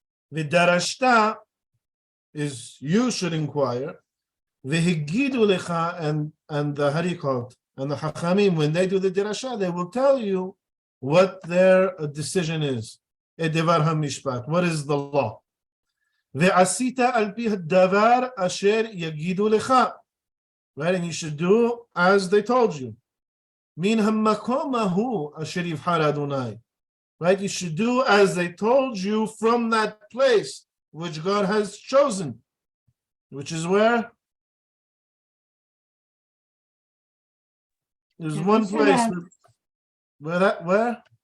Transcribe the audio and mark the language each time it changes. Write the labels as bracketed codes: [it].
[en] The darashta is you should inquire. The [he] higidu lecha, [en] and the, how do you call it? And the Hachamim, when they do the derasha, they will tell you what their decision is. [he] Edevar hamishpat. [en] What is the law? [he] ועשית על פי הדבר אשר יגידו לך. [en] Right, and you should do as they told you. [he] מן המקום ההוא אשר יבחר אדוני. [en] Right, you should do as they told you from that place which God has chosen. Which is where? There's one place. Where?